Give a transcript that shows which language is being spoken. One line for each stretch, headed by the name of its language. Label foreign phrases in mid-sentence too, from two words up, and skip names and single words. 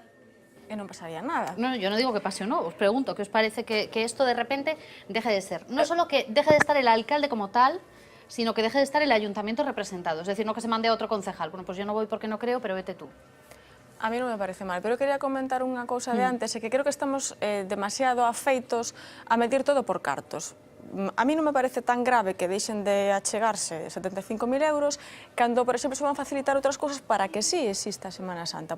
Galician: E non pasaría nada.
Spanish: No, yo no digo que pase o no, os pregunto, ¿qué os parece que esto de repente deje de ser? No solo que deje de estar el alcalde como tal, sino que deje de estar el ayuntamiento representado, es decir, no que se mande a otro concejal. Bueno, pues yo no voy porque no creo, pero vete tú.
Galician: A mí non me parece mal, pero quería comentar unha cousa de antes, é que creo que estamos demasiado afeitos a medir todo por cartos. A mí non me parece tan grave que deixen de achegarse 75.000 euros cando, por exemplo, se van facilitar outras cousas para que sí exista a Semana Santa.